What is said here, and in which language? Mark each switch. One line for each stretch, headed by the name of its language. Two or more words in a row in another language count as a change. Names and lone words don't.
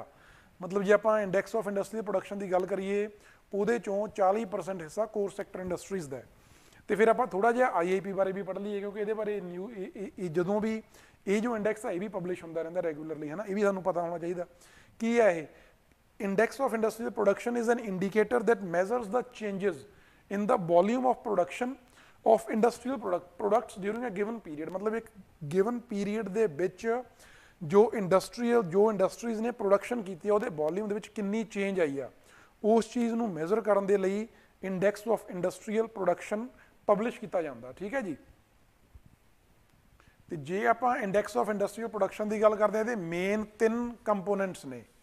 Punjabi: ਮਤਲਬ ਜੇ ਆਪਾਂ
English: index of industrial production
Punjabi: ਦੀ ਗੱਲ ਕਰੀਏ, ਉਹਦੇ ਚੋਂ 40% ਹਿੱਸਾ
English: core sector industries
Punjabi: ਦਾ ਹੈ। ਤੇ ਫਿਰ ਆਪਾਂ ਥੋੜਾ ਜਿਹਾ ਆਈਆਈਪੀ ਬਾਰੇ ਵੀ ਪੜ੍ਹ ਲਈਏ, ਕਿਉਂਕਿ ਇਹਦੇ ਬਾਰੇ ਜਦੋਂ ਵੀ ਇਹ ਜੋ ਇੰਡੈਕਸ ਹੈ ਇਹ ਵੀ ਪਬਲਿਸ਼ ਹੁੰਦਾ ਰਹਿੰਦਾ ਰੈਗੂਲਰਲੀ, ਹੈ ਨਾ, ਇਹ ਵੀ ਸਾਨੂੰ ਪਤਾ ਹੋਣਾ ਚਾਹੀਦਾ। ਕੀ ਹੈ ਇਹ?
English: index of industrial production is an indicator that measures the changes in the volume of production of industrial products during a given period।
Punjabi: ਮਤਲਬ ਇੱਕ
English: given period
Punjabi: ਦੇ ਵਿੱਚ ਜੋ ਇੰਡਸਟਰੀਜ਼ ਨੇ ਪ੍ਰੋਡਕਸ਼ਨ ਕੀਤੀ ਆ, ਉਹਦੇ ਵੋਲਿਊਮ ਦੇ ਵਿੱਚ ਕਿੰਨੀ ਚੇਂਜ ਆਈ ਆ, ਉਸ ਚੀਜ਼ ਨੂੰ ਮੈਜ਼ਰ ਕਰਨ ਦੇ ਲਈ
English: index of industrial production
Punjabi: ਪਬਲਿਸ਼ ਕੀਤਾ ਜਾਂਦਾ। ਠੀਕ ਹੈ ਜੀ। ਤੇ ਜੇ ਆਪਾਂ
English: index of industrial production
Punjabi: ਦੀ ਗੱਲ ਕਰਦੇ ਹਾਂ, ਇਹਦੇ ਮੇਨ 3 ਕੰਪੋਨੈਂਟਸ ਨੇ।